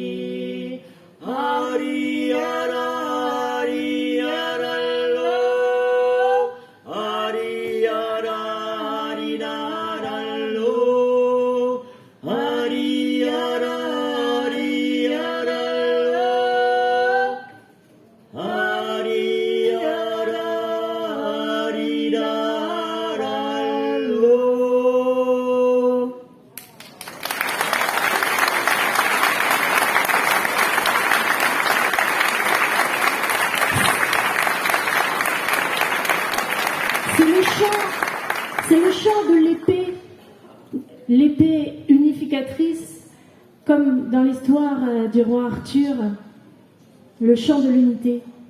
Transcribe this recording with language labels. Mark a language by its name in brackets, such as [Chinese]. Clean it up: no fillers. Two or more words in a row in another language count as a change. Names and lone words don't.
[French] Hari ara, Hari ara, Hari ara, Hari ara, Hari ara, Hari ara, Hari ara, Hari ara. C'est le chant de l'épée unificatrice, comme dans l'histoire du roi Arthur, le chant de l'unité.